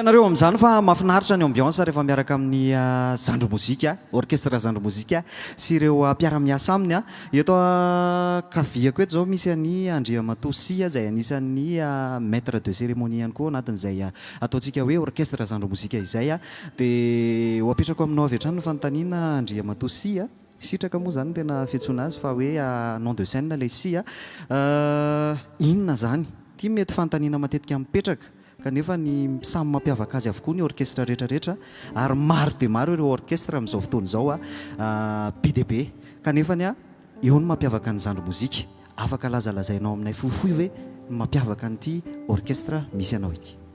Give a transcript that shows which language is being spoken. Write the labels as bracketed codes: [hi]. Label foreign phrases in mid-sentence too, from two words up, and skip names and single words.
[mg] amin'izany fa mahafinaritra ny ambiance rehefa miaraka amin'ny zandro mozika orchestre zandro mozika sy ireo mpiara-miasa aminy a eto kaviako eto zao misy any Andria Matosia zay anisan'ny [fr] maître de cérémonie [mg] ihany koa anatin'izay ataontsika hoe orchestre zandro mozika izay a dia ho apetrako aminao avy hatrany ny fanontaniana Andria Matosia sitraka moa zany tena fiantsoana azy fa hoe [fr] nom de scène [mg] ilay sia inona zany ty mety fanontaniana matetika mipetraka kanefa ny samy mampiavaka azy avokoa ny orchestre rehetrarehetra ary maro dia maro ireo orchestre amin'izao fotoana izao be dia be kanefa ny eo ny mampiavaka ny zandro mozika afaka lazalazainao aminay fohifohy hoe mampiavaka an'ity orchestre misy anao ity.